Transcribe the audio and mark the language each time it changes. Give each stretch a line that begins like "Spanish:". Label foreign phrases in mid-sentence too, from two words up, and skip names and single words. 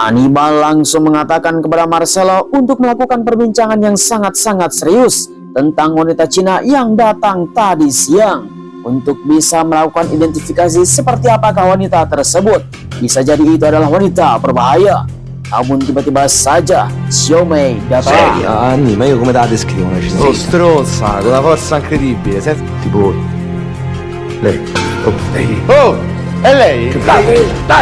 Indonesian: Hannibal langsung mengatakan kepada Marcelo untuk melakukan perbincangan yang sangat-sangat serius tentang wanita Cina yang datang tadi siang untuk bisa melakukan identifikasi seperti apakah wanita tersebut. Bisa jadi itu adalah wanita berbahaya. Namun tiba-tiba saja Xiaomei datang.
Italian: Anni, ma io come te la descrivo una scena? Oh, stronza, con una forza incredibile. Senti, Tipo lei. Oh, lei. oh, è lei? Dai, dai!